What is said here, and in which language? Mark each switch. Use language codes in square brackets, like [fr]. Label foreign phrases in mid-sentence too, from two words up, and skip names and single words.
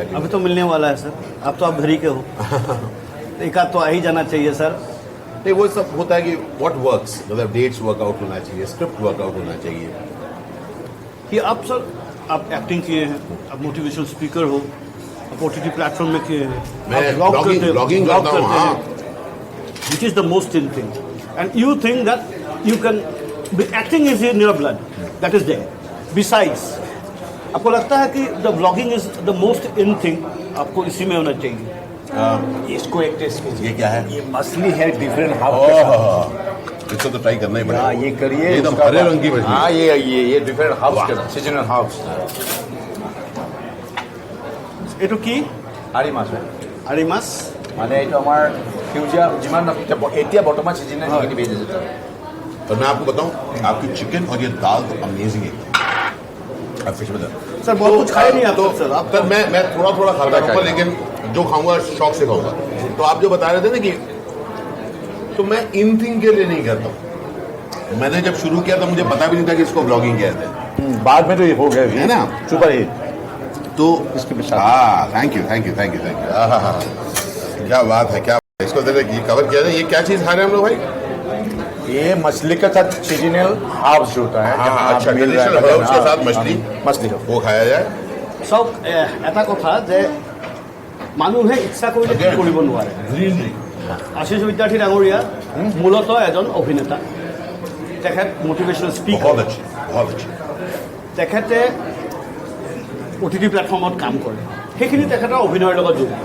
[hi] अभी तो मिलने वाला है सर, अब तो आप घर ही के हो. एक आध तो आ ही जाना चाहिए सर. नहीं, वो सब होता है कि [en] what works, [hi] मतलब डेट्स वर्कआउट होना चाहिए, स्क्रिप्ट वर्कआउट होना चाहिए. कि आप सर, आप एक्टिंग किए हैं, आप मोटिवेशनल स्पीकर हो, आप OTT प्लेटफॉर्म में किए हैं, मैं ब्लॉगिंग करता हूँ. हाँ, [en] which is the most in thing, and you think that you can acting is in your blood, that is there. [hi] बिसाइड्स आपको लगता है कि [en] the blogging is the most in thing, [hi] आपको इसी में होना चाहिए? इसको एक टेस्ट कीजिए. ये क्या है? ये मछली है, [en] different half. [hi] इसको तो ट्राई करना ही पड़ेगा. हाँ, ये करिए. एकदम हरे रंग की मछली. हाँ, ये [en] different half, seasonal half. [as] এইটো কি? আৰি মাছ হয়. আৰি মাছ মানে এইটো আমাৰ সেউজীয়া যিমান এতিয়া বৰ্তমান চিজনে সেইখিনি বেজি আছে. [hi] और मैं आपको बताऊं, आपकी चिकन और ये दाल तो अमेजिंग है. आप फिश में सर बहुत कुछ खाए नहीं आप तो सर. आप सर मैं थोड़ा खाता रहूँगा, लेकिन जो खाऊंगा शौक से खाऊंगा. तो आप जो बता रहे थे ना कि, तो मैं [en] in thing [hi] के लिए नहीं करता हूँ. मैंने जब शुरू किया था मुझे पता भी नहीं था कि इसको ब्लॉगिंग कहते हैं. बाद में तो ये हो गए है ना, सुपर हिट. तो इसके [en] thank you. [hi] क्या बात है, क्या इसको कवर किया जाए. ये क्या चीज खा रहे हैं हम लोग भाई? ये मछली के साथ [en] seasonal herbs [hi] जो होता है. हाँ, अच्छा, [en] traditional herbs [hi] के साथ मछली वो खाया जाए. [as] চব এটা কথা যে মানুহে ইচ্ছা কৰিলে কি কৰিব নোৱাৰে. আশিষ বিদ্যাৰ্থী ডাঙৰীয়া মূলতঃ এজন অভিনেতা, তেখেত [en] motivational speaker, [as] তেখেতে OTT প্লেটফৰ্মত কাম কৰে, সেইখিনি তেখেতৰ অভিনয়ৰ লগত জড়িত.